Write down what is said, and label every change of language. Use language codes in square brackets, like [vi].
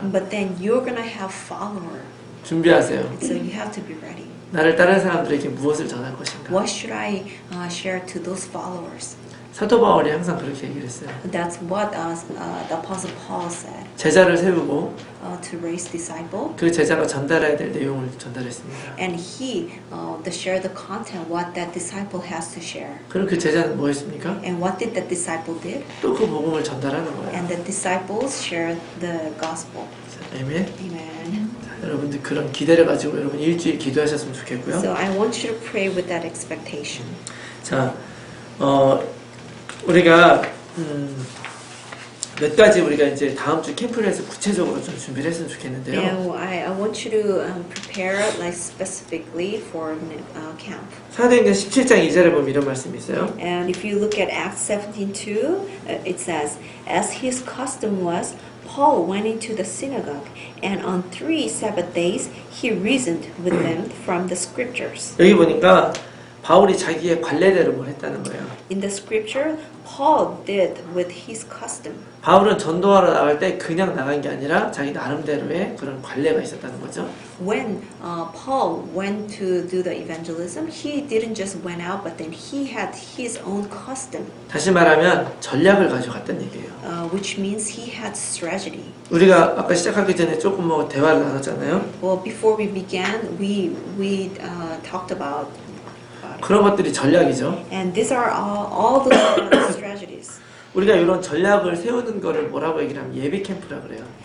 [en] But then you're gonna have follower. [ko] 준비하세요. [en] So you have to be ready. [ko] 나를 따르는 사람들에게 무엇을 전할 것인가? [en] What should I share to those followers? [ko] 사도 바울이 항상 그렇게 얘기를 했어요. [en] That's what the Apostle Paul said. [ko] 제자를 세우고 [en] To raise disciple, [ko] 그 제자가 전달해야 될 내용을 전달했습니다. [en] and he to share the content what that disciple has to share. [ko] 그럼 그 제자는 뭐 했습니까? [en] And what did that disciple did? [ko] 또 그 복음을 전달하는 거예요. [en] And the disciples shared the gospel. [ko] 아멘. [en] Amen. [ko] 자, 여러분들 그런 기대를 가지고 여러분 일주일 기도하셨으면 좋겠고요. [en] So I want you to pray with that expectation. [ko] 자, 우리가 몇 가지 우리가 이제 다음 주 캠프를 해서 구체적으로 좀 준비를 했으면 좋겠는데요. [en] And I want you to prepare like specifically for camp. [ko] 사도행전 17장 2절에 보면 이런 말씀이 있어요. [en] And if you look at Acts 17:2, it says, "As his custom was, Paul went into the synagogue, and on 3 Sabbath days he reasoned with them from the scriptures." [ko] 여기 보니까 바울이 자기의 관례대로 뭘 했다는 거예요. [en] In the scripture, Paul did with his custom. [ko] 바울은 전도하러 나갈 때 그냥 나간 게 아니라 자기 나름대로의 그런 관례가 있었다는 거죠. [en] When Paul went to do the evangelism, he didn't just went out, but then he had his own custom, [ko] 다시 말하면 전략을 가져갔다는 얘기예요. [en] which means he had strategy. [ko] 우리가 아까 시작하기 전에 조금 뭐 대화를 나눴잖아요. [en] Well, before we began, we talked about it. [ko] 그런 것들이 전략이죠. [en] And these are all the strategies. [ko] 우리가 이런 전략을 세우는 거를 뭐라고 얘기를 하면 예비 캠프라 그래요.